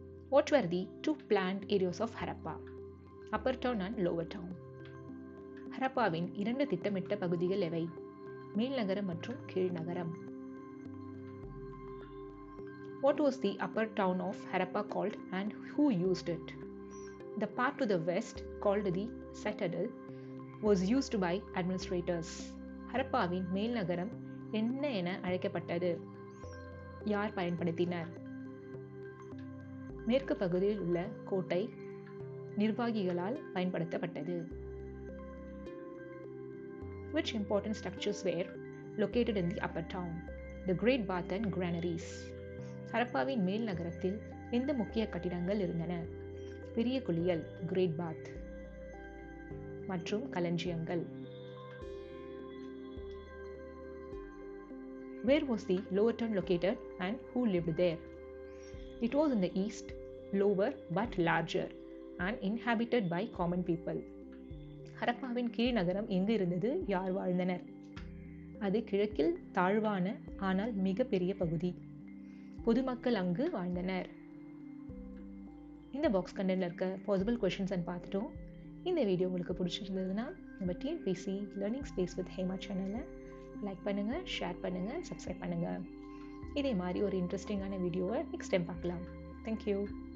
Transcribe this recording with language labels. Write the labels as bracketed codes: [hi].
[en] What were the two planned areas of Harappa? Upper Town and Lower Town. [ta] ஹரப்பாவின் இரண்டு திட்டமிட்ட பகுதிகள் எவை? மேல் நகரம் மற்றும் கீழ் நகரம். [en] What was the upper town of Harappa called and who used it? The part to the west, called the citadel, was used by administrators. [ta] ஹரப்பாவின் மேல் நகரம் என்ன என அழைக்கப்பட்டது? யார் பயன்படுத்தினர்? மேற்கு பகுதியில் உள்ள கோட்டை நிர்வாகிகளால் பயன்படுத்தப்பட்டது. [en] Which important structures were located in the upper town? The Great Bath and Granaries. [ta] ஹரப்பாவின் மேல் நகரத்தில் எந்த முக்கிய கட்டிடங்கள் இருந்தன? பெரிய குளியல் கிரேட் பாத் மற்றும் களஞ்சியங்கள். [en] Where was the lower town located and who lived there? It was in the east, lower but larger and inhabited by common people. [ta] ஹரப்பாவின் கீழ் நகரம் எங்கு இருந்தது? யார் வாழ்ந்தனர்? அது கிழக்கில் தாழ்வான ஆனால் மிக பெரிய பகுதி. பொதுமக்கள் அங்கு வாழ்ந்தனர். இந்த பாக்ஸ் கண்டென்ட்ல இருக்க பாசிபிள் கொஸ்டின்ஸ் பார்த்துட்டோம். இந்த வீடியோ உங்களுக்கு பிடிச்சிருந்ததுன்னா நம்ம TNPSC learning space with Hema சேனலை லைக் பண்ணுங்க, ஷேர் பண்ணுங்க, சப்ஸ்கிரைப் பண்ணுங்க. இதே மாதிரி ஒரு இன்ட்ரெஸ்டிங்கான வீடியோவை நெக்ஸ்ட் டைம் பார்க்கலாம். தேங்க்யூ.